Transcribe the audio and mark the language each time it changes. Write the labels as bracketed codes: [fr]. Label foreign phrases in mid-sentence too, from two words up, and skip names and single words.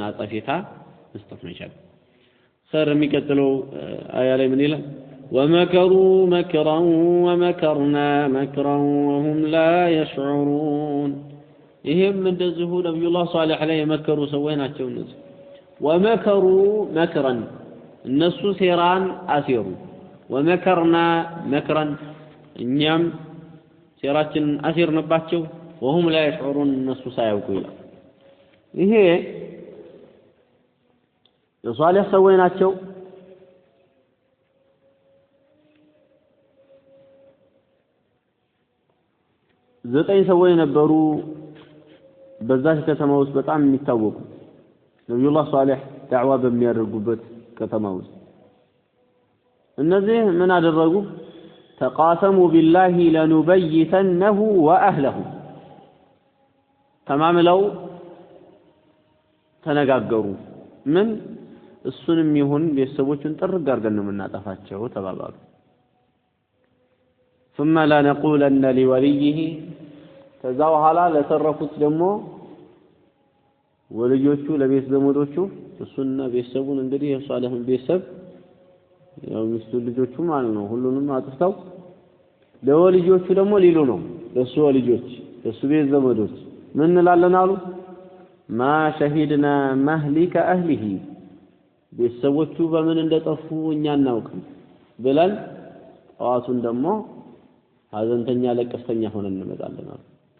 [am] አጣፊታ መስጠት መቻል ኸይር የሚቀጥለው አያ ላይ ምን ይላል [ar] ومكروا مكرا ومكرنا مكرا وهم لا يشعرون [am] ይሄም እንደዚሁ ነብዩላህ ሷሊህ ላይ የመከሩ ሰዎች ናቸው እነዚህ [ar] ومكروا مكرا [am] እነሱ ሴራን አሲሩ [ar] ومكرنا مكرا [am] እኛም ሴራችንን አሲርንባቸው [ar] وهم لا يشعرون [am] እነሱ ሳያውቁ ይላል ይሄ የሷሊህ ሰዎች ናቸው ዘጠኝ ሰዎች ነበሩ በዛች ከተማ ውስጥ በጣም የሚታወቁ ነብዩላህ ሷሊህ ዳዕዋ በሚያደርጉበት ከተማ ውስጥ እነዚህ ምን አደረጉ [ar] تقاسموا بالله لنبيتنه وأهله [am] ተማምለው ተነጋገሩ ምን እሱንም ይሁን ቤተሰቦቹን ጥርግ አድርገን ነው የምናጠፋቸው ተባባሉ [ar] ثم لا نقولن لوليه [am] ከዛ በኋላ ለተረፉት ደግሞ ወልጆቹ ለቤት ዘመዶቹ እሱና ቤተሰቡን እንግዲህ የሷሊህን ቤተሰብ ያው ሚስቱ ልጆቹ ማለት ነው ሁሉንም አጥፍተው ለወልጆቹ ደግሞ ሊሉ ነው ለሱ ወልጆች ለሱ ቤት ዘመዶች ምን እንላለን አሉ [ar] ما شهدنا مهلك أهله [am] ቤተሰቦቹ በምን እንደጠፉ እኛ እናውቅም ብለን ጠዋቱን ደግሞ ሀዘንተኛ ለቀስተኛ ሆነን እንመጣለን አሉ